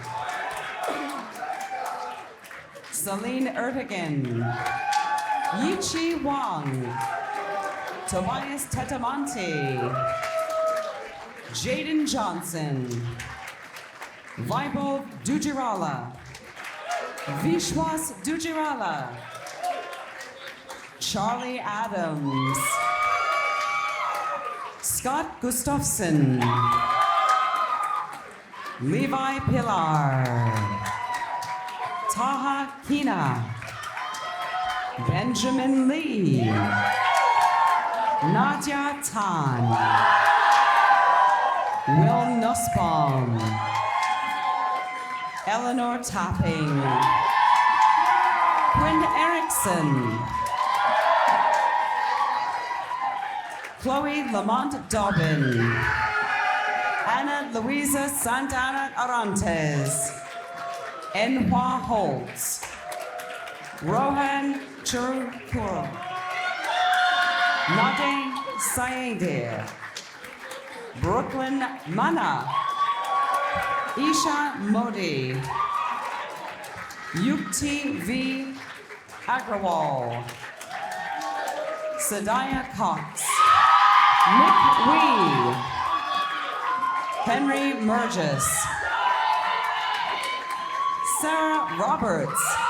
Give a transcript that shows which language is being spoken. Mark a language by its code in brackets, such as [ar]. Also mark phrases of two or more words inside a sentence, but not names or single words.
[en] Celine Ertigan. Yichi Wang. Tobias Tetamonte. Jaden Johnson. Vaibhav Dujirala. Vishwas Dujirala. Charlie Adams. Scott Gustafson. Levi Pilar. Taha Kina. Benjamin Lee. Nadia Tan. Will Nussbaum. Eleanor Tapping. Quinn Erickson. Chloe Lamont Dobbin. Anna Luisa Santana Arantes. Enhua Holtz. Rohan Churukuro. Nade Saedir. Brooklyn Mana. Isha Modi. Yukti V. Agrawal. Sadaya Cox. Nick Wee. Henry Murgis. Sarah Roberts.